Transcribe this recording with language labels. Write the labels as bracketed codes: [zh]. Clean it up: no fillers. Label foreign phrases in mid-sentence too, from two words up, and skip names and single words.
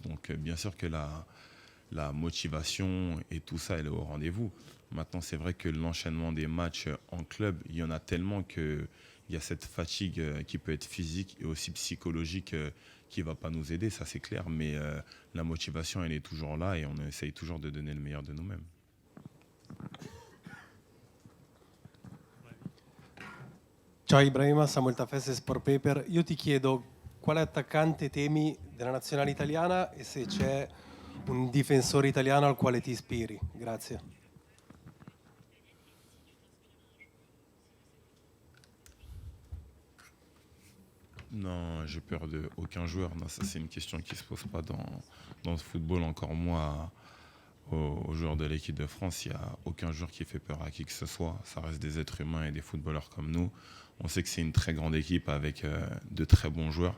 [fr] Donc bien sûr que la motivation et tout ça, elle est au rendez-vous. Maintenant, c'est vrai que l'enchaînement des matchs en club, il y en a tellement qu'il y a cette fatigue qui peut être physique et aussi psychologique qui ne va pas nous aider, ça c'est clair. Mais la motivation, elle est toujours là et on essaye toujours de donner le meilleur de nous-mêmes. [it] Ciao Ibrahima, Samuel Tafesse, Sport Paper. Io ti chiedo quale attaccante temi della nazionale italiana e se c'è un difensore italiano al quale ti ispiri. Grazie. [fr] Non, j'ai peur de aucun joueur. Non, ça c'est une question qui ne se pose pas dans le football, encore moins aux joueurs de l'équipe de France. Il n'y a aucun joueur qui fait peur à qui que ce soit. Ça reste des êtres humains et des footballeurs comme nous. On sait que c'est une très grande équipe avec de très bons joueurs.